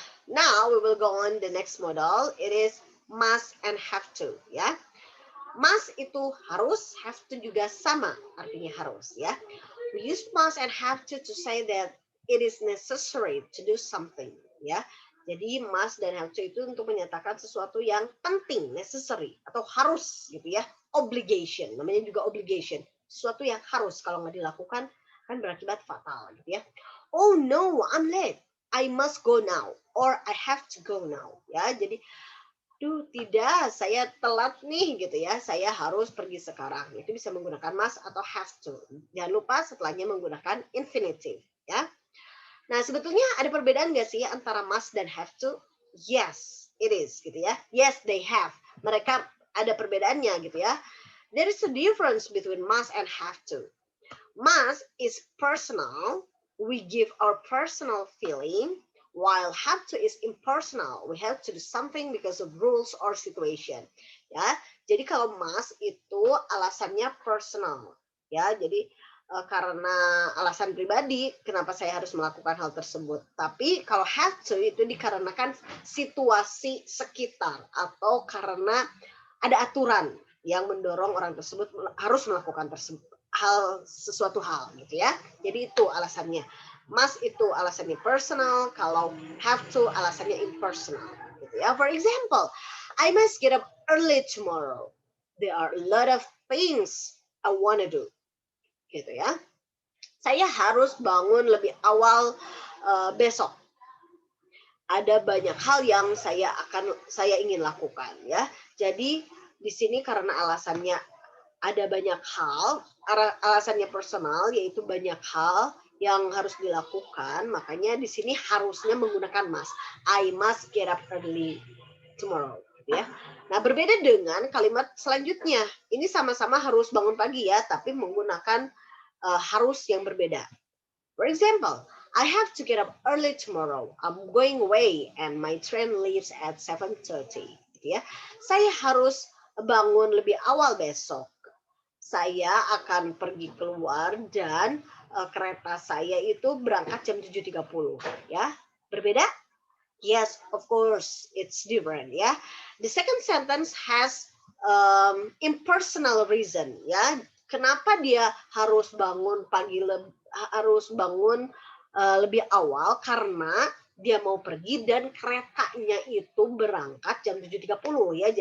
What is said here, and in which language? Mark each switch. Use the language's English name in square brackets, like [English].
[English] Now we will go on the next modal. It is must and have to ya. [Indonesian] Must itu harus, have to juga sama artinya harus ya. [English] We use must and have to say that it is necessary to do something ya. [Indonesian] Jadi must dan have to itu untuk menyatakan sesuatu yang penting, necessary atau harus gitu ya. Obligation, namanya juga obligation. Sesuatu yang harus, kalau nggak dilakukan kan berakibat fatal gitu ya. [English] Oh no, I'm late. I must go now or I have to go now ya. [Indonesian] Jadi tidak, saya telat nih gitu ya. Saya harus pergi sekarang. Itu bisa menggunakan must atau have to. Jangan lupa setelahnya menggunakan infinitive ya. Nah, sebetulnya ada perbedaan nggak sih antara must dan have to? Yes, it is gitu ya. Yes, they have. Mereka ada perbedaannya gitu ya. [English] There is a difference between must and have to. Must is personal. We give our personal feeling. While have to is impersonal. We have to do something because of rules or situation. [Indonesian] Ya, jadi kalau must itu alasannya personal. Ya, jadi karena alasan pribadi, kenapa saya harus melakukan hal tersebut. Tapi kalau have to itu dikarenakan situasi sekitar atau karena ada aturan yang mendorong orang tersebut harus melakukan sesuatu hal gitu ya. Jadi itu alasannya. Must itu alasannya personal, kalau have to alasannya impersonal. [English] Gitu ya. For example, I must get up early tomorrow. There are a lot of things I wanna do. [Indonesian] Gitu ya. Saya harus bangun lebih awal besok. Ada banyak hal yang saya ingin lakukan ya. Jadi di sini karena alasannya ada banyak hal, alasannya personal, yaitu banyak hal yang harus dilakukan, makanya di sini harusnya menggunakan must. I must get up early tomorrow, gitu ya. Nah, berbeda dengan kalimat selanjutnya. Ini sama-sama harus bangun pagi ya, tapi menggunakan harus yang berbeda. [English] For example, I have to get up early tomorrow. I'm going away and my train leaves at 7:30. [Indonesian] Gitu ya. Saya harus bangun lebih awal besok. Saya akan pergi keluar dan kereta saya itu berangkat jam 7:30 ya. Berbeda? [English] Yes, of course, it's different ya. The second sentence has impersonal reason ya. [Indonesian] Kenapa dia harus bangun harus bangun lebih awal karena dia mau pergi dan keretanya itu berangkat jam 7:30 ya.